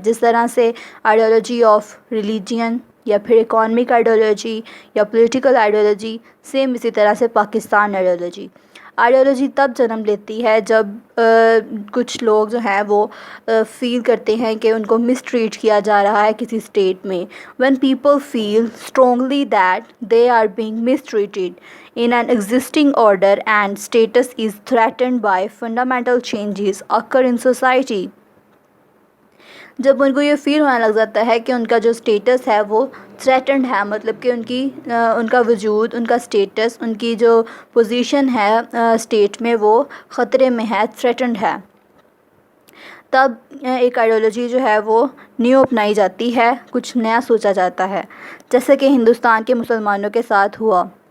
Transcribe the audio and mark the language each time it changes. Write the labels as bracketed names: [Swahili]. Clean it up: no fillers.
[Urdu] جس طرح سے آئیڈیالوجی آف ریلیجین یا پھر اکانومک آئیڈیالوجی یا پولیٹیکل آئیڈیالوجی, سیم اسی طرح سے پاکستان آئیڈیالوجی. آئیڈیالوجی تب جنم لیتی ہے جب کچھ لوگ جو ہیں وہ فیل کرتے ہیں کہ ان کو مس ٹریٹ کیا جا رہا ہے کسی اسٹیٹ میں. [English] when people feel strongly that they are being mistreated in an existing order and status is threatened by fundamental changes occur in society. [Urdu] جب ان کو یہ فیل ہونے لگ جاتا ہے کہ ان کا جو اسٹیٹس ہے وہ تھریٹنڈ ہے, مطلب کہ ان کا وجود, ان کا اسٹیٹس, ان کی جو پوزیشن ہے اسٹیٹ میں وہ خطرے میں ہے, تھریٹنڈ ہے, تب ایک آئیڈیالوجی جو ہے وہ نیو اپنائی جاتی ہے, کچھ نیا سوچا جاتا ہے, جیسا کہ ہندوستان کے مسلمانوں کے ساتھ ہوا.